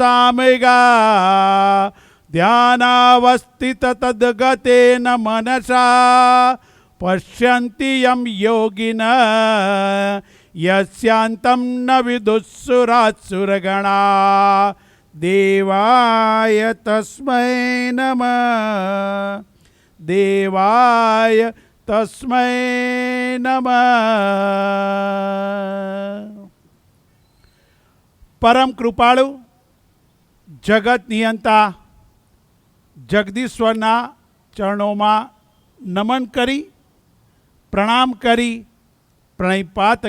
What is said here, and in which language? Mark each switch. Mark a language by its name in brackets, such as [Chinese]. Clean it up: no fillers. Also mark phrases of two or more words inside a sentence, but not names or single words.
[Sanskrit] सामगा ध्यानावस्थित तद्गतेन मनसा पश्यन्ति यं योगिनः यस्यान्तं न विदुःसुरासुरगणा देवाय तस्मै नमः देवाय तस्मै नमः। [Gujarati] પરમ કૃપાળુ જગત નિયંતા જગદીશ્વરના ચરણોમાં નમન કરી, પ્રણામ કરી, પ્રણિપાત